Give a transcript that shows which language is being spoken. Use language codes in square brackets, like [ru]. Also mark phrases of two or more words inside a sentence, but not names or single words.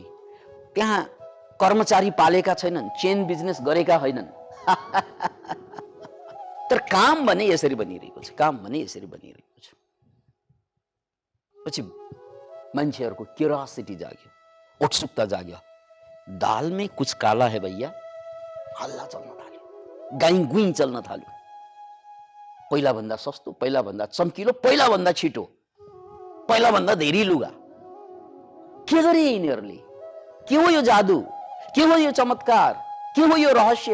[ne] त्यहाँ कर्मचारी पालेका छैनन्, [en] chain business [ne] गरेका होइनन्। तर काम भने यसरी बनिरहेको छ, काम भने यसरी बनिरहेको छ। पछि मान्छेहरूको क्युरियोसिटी जाग्यो, उत्सुकता जाग्यो। [hi] दाल में कुछ काला है भैया, [ne] हल्ला चल्न थाल्यो, गाई गुई चल्न थाल्यो। पहिला भन्दा सस्तो, पहिला भन्दा चम्किलो, पहिला भन्दा छिटो, पहिला भन्दा धेरै लुगा। के गरे यिनीहरूले? के हो यो जादु? के हो यो चमत्कार? के हो यो रहस्य?